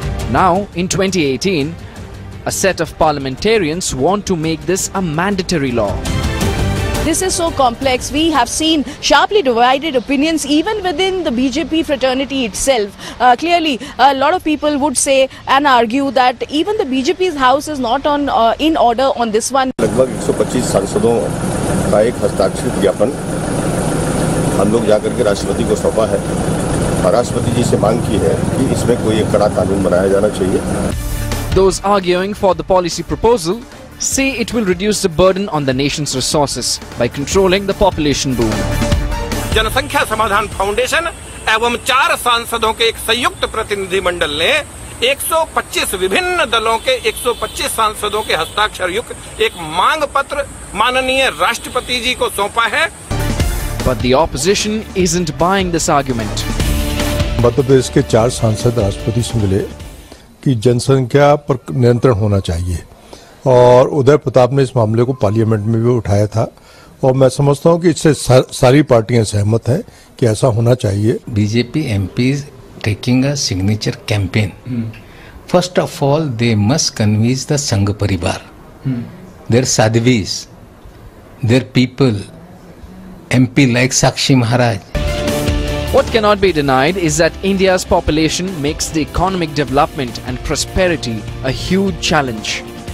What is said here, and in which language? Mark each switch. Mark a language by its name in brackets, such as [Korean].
[English] Now, in 2018, a set of parliamentarians want to make this a mandatory law. This is so complex. We have seen sharply divided opinions even within the BJP fraternity itself. Clearly, a lot of people would say and argue that even the BJP's house is not on in order on this one. [Hindi] लगभग 125 सांसदों का एक हस्ताक्षरित ज्ञापन हम लोग जाकर के राष्ट्रपति को सौंपा है और राष्ट्रपति जी से मांग की है कि इसमें कोई एक कड़ा कानून बनाया जाना चाहिए. [English] Those arguing for the policy proposal say it will reduce the burden on the nation's resources by controlling the population boom. [Hindi] जनसंख्या समाधान फाउंडेशन एवं 4 सांसदों के एक संयुक्त प्रतिनिधिमंडल ने 125 विभिन्न दलों के 125 सांसदों के हस्ताक्षर युक्त एक मांग पत्र माननीय राष्ट्रपति जी को सौंपा है। [English] But the opposition isn't buying this argument. [Hindi] Madhya Pradesh के 4 सांसद राष्ट्रपति से मिले कि जनसंख्या पर नियंत्रण होना चाहिए और उदय प्रताप ने इस मामले को पार्लियामेंट में भी उठाया था और मैं समझता हूं कि इससे सारी पार्टियां सहमत हैं कि ऐसा होना चाहिए। [English] BJP MPs taking a signature campaign. First of all, they must convince the Sangh Parivar, their sadhvis, their people, MP like Sakshi Maharaj. What cannot be denied is that India's population makes the economic development and prosperity a huge challenge.